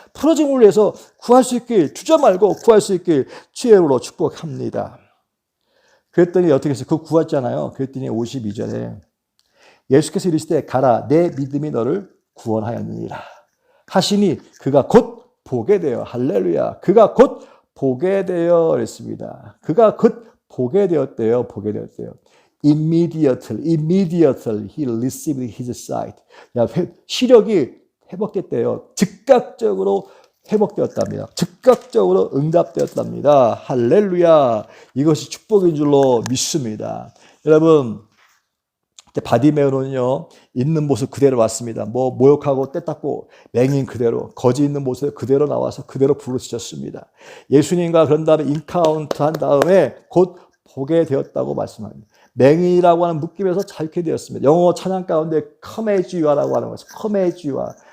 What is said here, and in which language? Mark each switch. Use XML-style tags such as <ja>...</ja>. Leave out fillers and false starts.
<ko>풀어짐을 위해서 구할 수 있길 주저 말고 구할 수 있길 주의 이름으로 축복합니다. 그랬더니 어떻게 했어요? 그거 구했잖아요. 그랬더니 52절에 예수께서 이르시되 가라 내 믿음이 너를 구원하였느니라 하시니 그가 곧 보게 되어 할렐루야 그가 곧 보게 되어 그랬습니다. 그가 곧 보게 되었대요. 보게 되었대요.</ko> <en>Immediately he received his sight.</en> <ko>시력이 회복됐대요. 즉각적으로 회복되었답니다. 즉각적으로 응답되었답니다. 할렐루야. 이것이 축복인 줄로 믿습니다. 여러분, 바디메오는요, 있는 모습 그대로 왔습니다. 모욕하고 떼닦고 맹인 그대로, 거지 있는 모습 그대로 나와서 그대로 부르짖었습니다. 예수님과 그런 다음에 인카운트 한 다음에 곧 보게 되었다고 말씀합니다. 맹인이라고 하는 묶임에서 자유케 되었습니다. 영어 찬양 가운데</ko> <en>Come as you are</en> <ko>라고 하는 것이</ko> <en>Come as you are.</en>